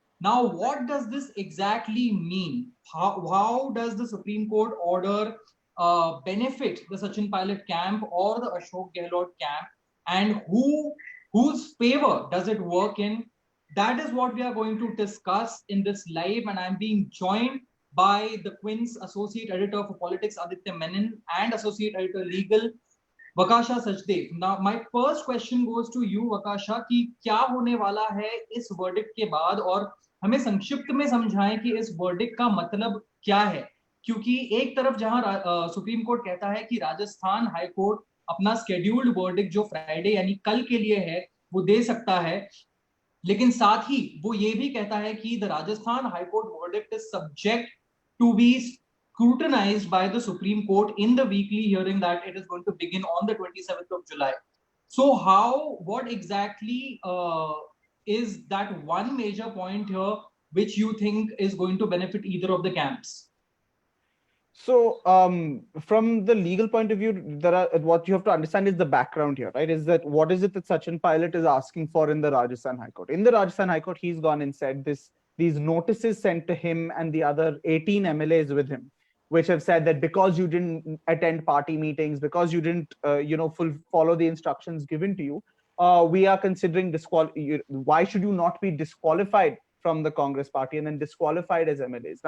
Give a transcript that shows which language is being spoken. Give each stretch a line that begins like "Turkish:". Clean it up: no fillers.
English: Now, what does this exactly mean? How does the Supreme Court order benefit the Sachin Pilot camp or the Ashok Gehlot camp? And whose favor does it work in? That is what we are going to discuss in this live, and I'm being joined by the Quint's Associate Editor for Politics, Aditya Menon, and Associate Editor Legal, Vakasha Sachdev. Now my first question goes to you,
Hindi: Vakasha, कि क्या होने वाला है इस verdict के बाद, और हमें संक्षिप्त में समझाएं कि इस वर्डिक्ट का मतलब क्या है. क्योंकि एक तरफ जहां सुप्रीम कोर्ट कहता है कि राजस्थान हाई कोर्ट अपना स्केड्यूल्ड वर्डिक्ट जो फ्राइडे यानी कल के लिए है वो दे सकता है, लेकिन साथ ही वो ये भी कहता है कि
English: The Rajasthan high court verdict is subject to be scrutinized by the Supreme Court in the weekly hearing that it is going to begin on the 27th of July. So what exactly is that one major point here which you think is going to benefit either of the camps? So from the legal point of view, what you have to understand is the background here, right? Is that what is it that Sachin Pilot is asking for in the Rajasthan High Court? In the Rajasthan High Court, he's gone and said these notices sent to him and the other 18 MLAs with him, which have said that because you didn't attend party meetings, because you didn't, follow the instructions given to you, we are considering why should you not be disqualified from the Congress party and then disqualified as MLAs?